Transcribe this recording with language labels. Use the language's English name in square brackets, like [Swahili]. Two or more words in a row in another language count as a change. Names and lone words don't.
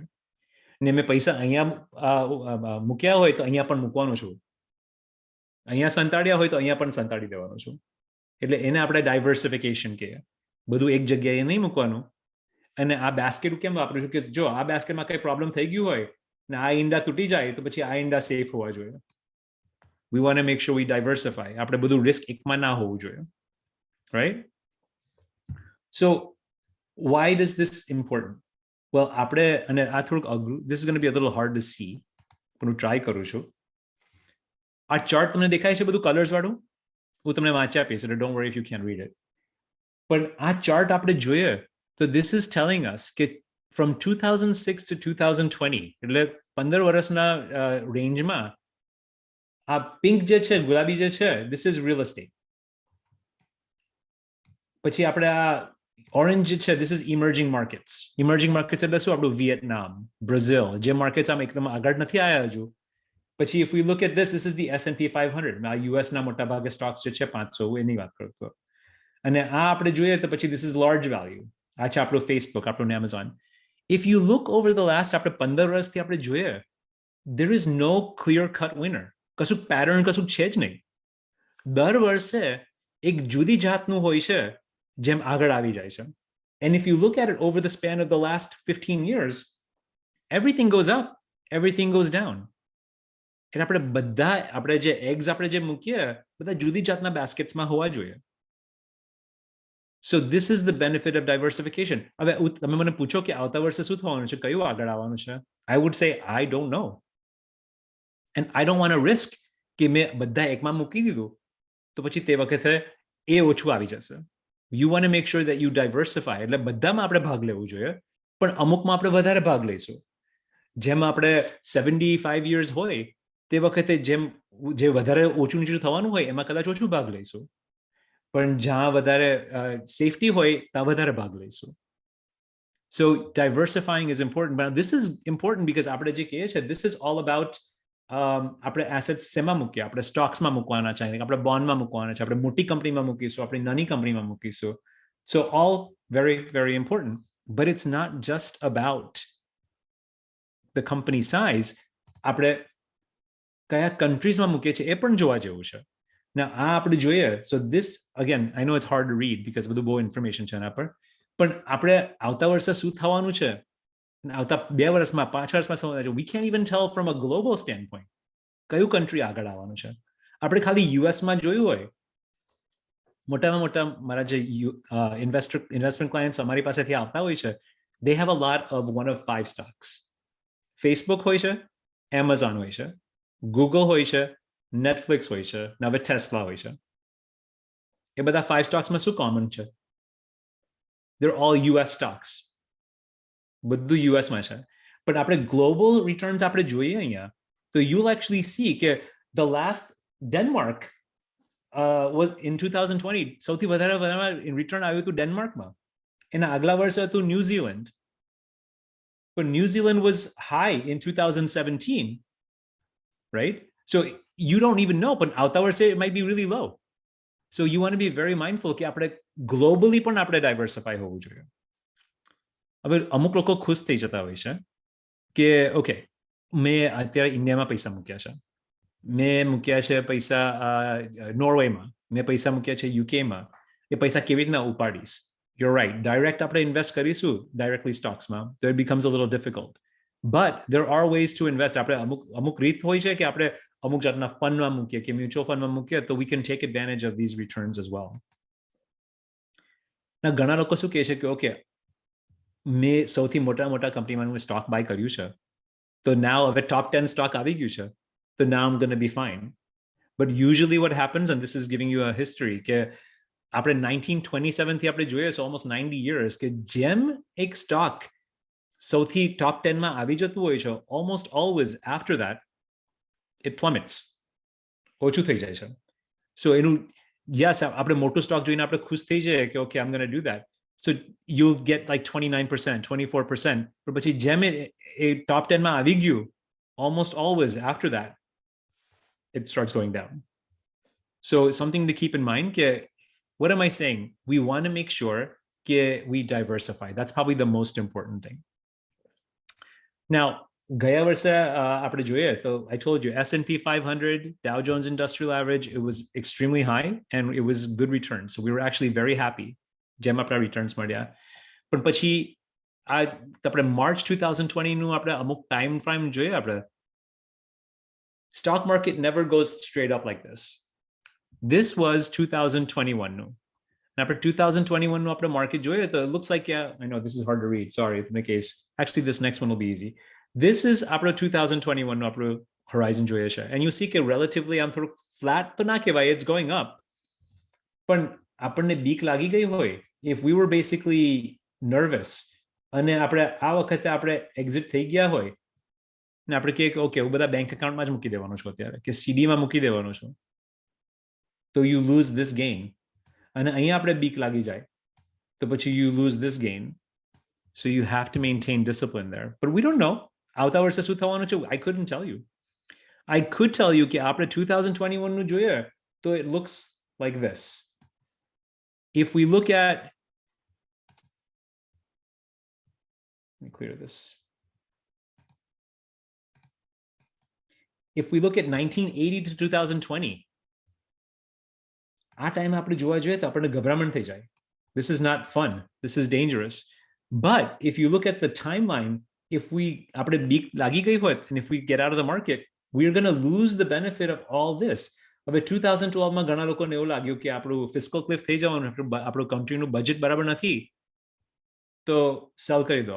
[Gujarati] ને મેં પૈસા અહીંયા મૂક્યા હોય તો અહીંયા પણ મૂકવાનો છું, અહીંયા સંતાડ્યા હોય તો અહીંયા પણ સંતાડી દેવાનો છું. એટલે એને આપણે ડાયવર્સિફિકેશન કહીએ. બધું એક જગ્યાએ નહીં મૂકવાનું. અને આ બાસ્કેટ કેમ વાપરું છું કે જો આ બાસ્કેટમાં કંઈ પ્રોબ્લેમ થઈ ગયું હોય ને આ ઈંડા તૂટી જાય તો પછી આ ઈંડા સેફ હોવા જોઈએ. [English] We want to make sure we diversify. [Gujarati] આપણે બધું રિસ્ક એકમાં ના હોવું જોઈએ. [English] Right? So why is this important? Well, [Gujarati] આપણે અને આ થોડુંક અઘરું, [English] this is going to be a little hard to see, [Gujarati] પણ હું ટ્રાય કરું છું. આ ચાર્ટ તમને દેખાય છે બધું કલર્સ વાળું? હું તમને વાંચી આપીશ, એટલે [English] don't worry if you can't read it. [Gujarati] પણ આ ચાર્ટ આપણે જોઈએ તો [English] this is telling us [Gujarati] કે [English] from 2006 to 2020 [Gujarati] એટલે 15 વર્ષના રેન્જમાં આ પિંક જે છે, ગુલાબી જે છે, [English] this is real estate. [Gujarati] પછી આપણે આ ઓરેન્જ જે છે, [English] this is emerging markets. Emerging markets [Gujarati] એટલે શું? આપણું વિયેતનામ, બ્રાઝિલ, જે માર્કેટ્સ આમ એકદમ આગળ નથી આવ્યા હજુ. [English] પછી if we look at this is the S&P 500. [Gujarati] આ US ના મોટા ભાગે સ્ટોક્સ જે છે 500, એની વાત કરતો. અને આ આપણે જોઈએ તો પછી [English] this is large value. [Gujarati] આ છે આપણું Facebook, આપણું Amazon. [English] If you look over the last [Gujarati] આપણે 15 વર્ષથી આપણે જોઈએ, [English] there is no clear cut winner. [Gujarati] કશું પેટર્ન કશું છે જ નહીં. દર વર્ષે એક જુદી જાતનું હોય છે જેમ આગળ આવી જાય છે. [English] And if you look at it over the span of the last 15 years, everything goes up, everything goes down. [Gujarati] એટલે આપણે બધા આપણે જે એગ્સ આપણે જે મૂકીએ બધા જુદી જાતના બાસ્કેટ્સમાં હોવા જોઈએ. [English] So this is the benefit of diversification. [Gujarati] હવે તમે મને પૂછો કે આવતા વર્ષે શું થવાનું છે, કયું આગળ આવવાનું છે? [English] I would say I don't know. And I don't want to risk [Gujarati] કે મેં બધા એકમાં મૂકી દીધું તો પછી તે વખતે એ ઓછું આવી જશે. [English] You want to make sure that you diversify. [Gujarati] એટલે બધામાં આપણે ભાગ લેવું જોઈએ, પણ અમુકમાં આપણે વધારે ભાગ લઈશું. જેમ આપણે 75 years હોય તે વખતે જેમ જે વધારે ઓછું નીચું થવાનું હોય એમાં કદાચ ઓછું ભાગ લઈશું, પણ જ્યાં વધારે સેફટી હોય ત્યાં વધારે ભાગ લઈશું. [English] So diversifying is important, but this is important because [Gujarati] આપણે જે કહીએ છીએ, [English] this is all about [Gujarati] આપણે એસેટ્સ શેમાં મૂકીએ? આપણે સ્ટોક્સમાં મૂકવાના છે, આપણે બોન્ડમાં મૂકવાના છે, આપણે મોટી કંપનીમાં મૂકીશું, આપણે નાની કંપનીમાં મૂકીશું. [English] So all very, very important, but it's not just about the company size, [Gujarati] આપણે કયા કન્ટ્રીઝમાં મૂકીએ છીએ એ પણ જોવા જેવું છે. Now આ આપણે જોઈએ, [English] so this again I know it's hard to read because [Gujarati] બધું બહુ ઇન્ફોર્મેશન છે એના પર, પણ આપણે આવતા વર્ષે શું થવાનું છે, આવતા 2 વર્ષમાં 5 વર્ષમાં શું થવાનું છે, [English] we can't even tell from a global standpoint [Gujarati] કયું કન્ટ્રી આગળ આવવાનું છે. આપણે ખાલી યુએસમાં જોયું હોય, મોટામાં મોટા મારા જે [English] investment clients [Gujarati] અમારી પાસેથી આવતા હોય છે, [English] they have a lot of 1 of 5 stocks. [Gujarati] Facebook હોય છે, Amazon હોય છે, Google હોય છે, Netflix હોય છે, હવે Tesla હોય છે. એ બધા 5 સ્ટોક્સમાં શું કોમન છે? [English] They're all US stocks. [Gujarati] બધું યુએસમાં છે. પણ આપણે [English] global returns [Gujarati] આપણે જોઈએ અહીંયા, તો [English] you'll actually see [Gujarati] કે [English] the last Denmark was in 2020 [Gujarati] સૌથી વધારે રિટર્ન આવ્યું હતું ડેનમાર્કમાં. એના આગલા વર્ષે હતું ન્યુઝીલેન્ડ. [English] But New Zealand was high in 2017, right? So you don't even know, but out there say it might be really low. So you want to be very mindful [Gujarati] કે આપણે globally પણ આપણે diversify હોવું જોઈએ. હવે અમુક લોકો ખુશ થઈ જતા હોય છે કે ઓકે, મેં અત્યારે ઇન્ડિયામાં પૈસા મૂક્યા છે, મેં મૂક્યા છે પૈસા નોર્વેમાં, મેં પૈસા મૂક્યા છે યુકેમાં, એ પૈસા કેવી રીતના ઉપાડીશ? [English] You're right. Direct આપણે invest કરીશું directly stocks માં, so it becomes a little difficult. But there are ways to invest. [Gujarati] આપણે અમુક રીત હોય છે કે આપણે અમુક જાતના ફંડમાં મૂકીએ કે [English] mutual fund [Gujarati] મૂકીએ, તો [English] we can take advantage of these returns as well. [Gujarati] ના ઘણા લોકો શું કહે છે કે ઓકે, મેં સૌથી મોટા કંપનીમાં [English] stock buy [Gujarati] કર્યું છે, તો now હવે top 10 સ્ટોક આવી ગયું છે, તો now [English] I'm going to be fine. But usually what happens, and this is giving you a history, [Gujarati] કે આપણે 1927 થી આપણે જોઈએ, [English] so almost 90 years, [Gujarati] કે જેમ એક સ્ટોક સૌથી ટોપ 10 માં આવી જતું હોય છે, [English] almost always after that it plummets, [Gujarati] ઓછું થઈ જાય છે. So એનું yes, આપણે મોટું સ્ટોક જોઈને આપણે ખુશ થઈ જાય કે [English] okay, I'm going to do that. So you'll get like 29%, 24%, but [Gujarati] પછી જેમ એ ટોપ 10 માં આવી ગયું, [English] almost always after that it starts going down. So something to keep in mind, કે what am I saying? We want to make sure that we diversify. That's probably the most important thing. Now, [Gujarati] ગયા વર્ષે આપણે જોઈએ તો [English] I told you S&P 500, Dow Jones Industrial Average, it was extremely high and it was good returns. So we were actually very happy. [Gujarati] જેમ આપણા returns મળ્યા. પણ પછી આપણે March 2020 નું આપણે અમુક [English] time frame [Gujarati] જોઈએ આપણે. [English] Stock market never goes straight up like this. This was 2021 નું. And after [Gujarati] 2021 નું આપણે market જોઈએ તો [English] it looks like, yeah, I know this is hard to read, sorry, in the case. Actually, this next one will be easy. This is [Gujarati] આપણે 2021 નું આપણું horizon જોઈએ છે. [English] And you see [Gujarati] કે relatively આમ થોડું flat તો ના કહેવાય, [English] it's going up. [Gujarati] પણ આપણને બીક લાગી ગઈ હોય, [English] if we were basically nervous [Gujarati] અને આપણે આ વખતે આપણે exit થઈ ગયા હોય ને આપણે કહીએ કે ઓકે, હું બધા [English] bank account [Gujarati] જ મૂકી દેવાનું છું અત્યારે, કે સીડીમાં મૂકી દેવાનું છું, તો [English] you lose this gain. [Gujarati] અને અહીંયા આપણે બીક લાગી જાય તો પછી [English] you lose this gain. So you have to maintain discipline there. But we don't know. [Gujarati] આવતા વર્ષે શું થવાનું છે? [English] I couldn't tell you. I could tell you [Gujarati] કે આપણે 2021 નું જોઈએ તો [English] it looks like this. If we look at, let me clear this. If we look at 1980 to 2020, [Gujarati] આ ટાઈમ આપણે જોવા જોઈએ તો આપણને ગભરામણ થઈ જાય. [English] This is not fun. This is dangerous. But if you look at the timeline, if we [Gujarati] આપણે બીક લાગી ગઈ હોય [English] and if we get out of the market, we're going to lose the benefit of all this. [Gujarati] હવે 2012 માં ઘણા લોકોને એવું લાગ્યું કે આપણું [English] fiscal cliff [Gujarati] થઈ જવાનું, આપણું કંટ્રીનું બજેટ બરાબર નથી, તો સેલ કરી દો.